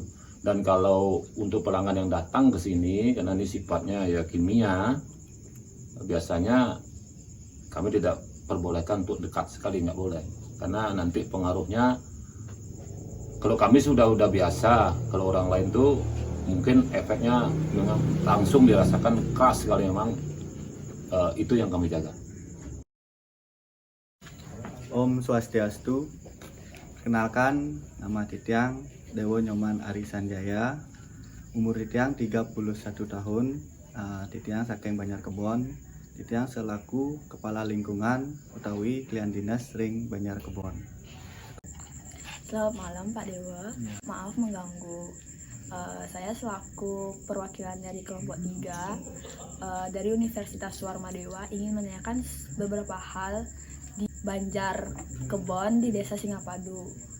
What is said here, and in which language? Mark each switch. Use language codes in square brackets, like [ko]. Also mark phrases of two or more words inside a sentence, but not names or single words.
[id] Dan kalau untuk pelanggan yang datang ke sini, karena ini sifatnya ya kimia, biasanya kami tidak perbolehkan untuk dekat sekali, nggak boleh, karena nanti pengaruhnya kalau kami sudah biasa, kalau orang lain tuh mungkin efeknya memang langsung dirasakan keras sekali. Memang itu yang kami jaga. [ban] Om Swastiastu. [id] Kenalkan, nama Titiang Dewo Nyoman Ari Sanjaya. Umur Titiang 31 tahun. [ban] Titiang saking Banjar Kebon. Titiang selaku Kepala Lingkungan utawi Klien Dinas Ring Banjar Kebon. [id] Selamat malam Pak Dewa, maaf mengganggu. Saya selaku perwakilan dari kelompok 3 dari Universitas Suwarmadewa ingin menanyakan beberapa hal di Banjar Kebon di Desa Singapadu.